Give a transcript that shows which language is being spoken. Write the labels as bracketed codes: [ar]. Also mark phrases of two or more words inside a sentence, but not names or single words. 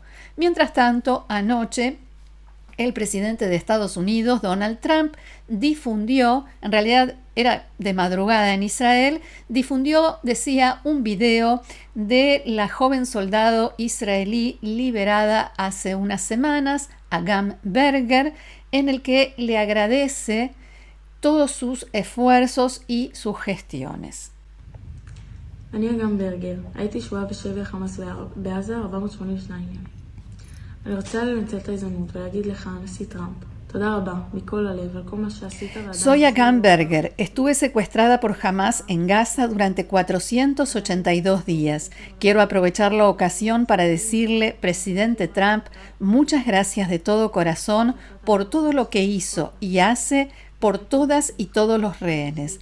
[es] Mientras tanto, anoche, el presidente de Estados Unidos, Donald Trump, difundió, en realidad era de madrugada en Israel, decía, un video de la joven soldado israelí liberada hace unas semanas, Agam Berger, en el que le agradece todos sus esfuerzos y sus gestiones. [he] אני אגם ברגר, הייתי שבועה בשבי החמאס בעזה 482 ימים. אני רוצה לנצל את ההזדמנות ולהגיד לך, הנשיא טראמפ, תודה רבה, מכל הלב, על כל מה שעשית. [es] Soy Agam Berger. Estuve secuestrada por Hamás en Gaza durante 482 días. Quiero aprovechar la ocasión para decirle, presidente Trump, muchas gracias de todo corazón por todo lo que hizo y hace por todas y todos los rehenes.